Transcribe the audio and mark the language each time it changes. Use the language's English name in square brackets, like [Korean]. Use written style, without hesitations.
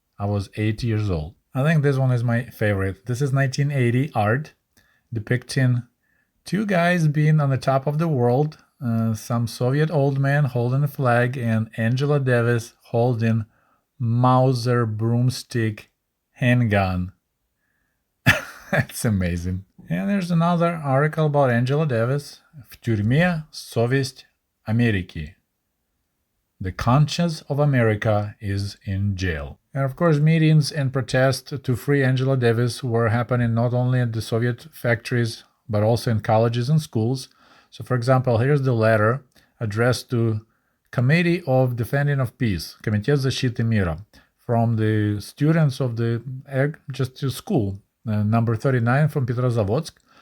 [English] I was 8 years old. I think this one is my favorite. This is 1980 art depicting two guys being on the top of the world, some Soviet old man holding a flag, and Angela Davis holding Mauser broomstick handgun. That's amazing. And there's another article about Angela Davis. [Russian] В тюрьме совесть Америки. [English] The conscience of America is in jail. And of course, meetings and protests to free Angela Davis were happening not only at the Soviet factories, but also in colleges and schools. So, for example, here's the letter addressed to Committee of Defending of Peace, [Russian] Комитет защиты мира, [English] from the students of the just to school, number 39 from Petrozavodsk.